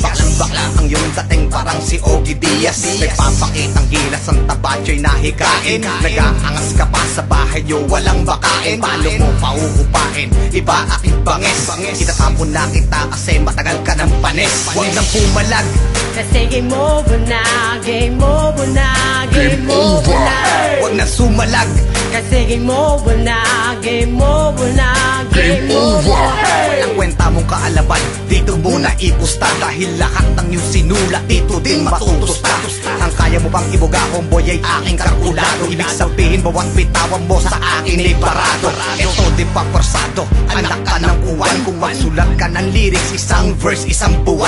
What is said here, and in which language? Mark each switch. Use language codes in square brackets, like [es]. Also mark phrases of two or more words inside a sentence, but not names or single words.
[tl] Baklang-bakla ang iyong dating parang si Ogie Diaz. Nagpapakitang gilas ang tabatyo'y nahikain. Nag-aangas ka pa sa bahay nyo, walang bakain. Paano mo pauupain? Iba aking banges. Itatapon na kita kasi matagal ka ng panis. Huwag nang pumalag, kasi [en] game over [tl] na, [en] game over [tl] na, [en] game over [tl] na. Huwag na sumalag, kasi [en] game over [tl] na, [en] game over [tl] na, [en] game over. [tl] Walang kwenta mong kaalaman, dito muna ipusta. Dahil lahat ng iyong sinulat, dito din matutusta. Ang kaya mo bang ibuga, homeboy, ay aking kalkulado. Ibig sabihin, bawat bitawan mo sa akin ay parado. Ito di pa persado, anak ka ng uwan. Kung magsulat ka ng lyrics, isang verse, isang buwan.